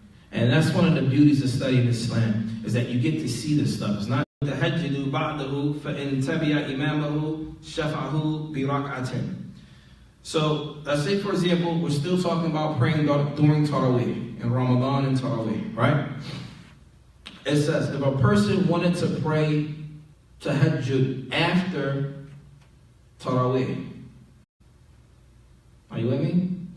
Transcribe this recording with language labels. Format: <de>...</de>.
<en>And that's one of the beauties of studying Islam, is that you get to see this stuff. It's not</en> <ar>تَهَجِّدُ بَعْدَهُ فَإِنْ تَبِيَ إِمَامَهُ شَفَعَهُ بِرَكْعَةٍ.</ar> <en>So, let's say, for example, we're still talking about praying during Taraweeh, in Ramadan and Taraweeh, right? It says, if a person wanted to pray Tahajjud after Taraweeh, are you with me?</en>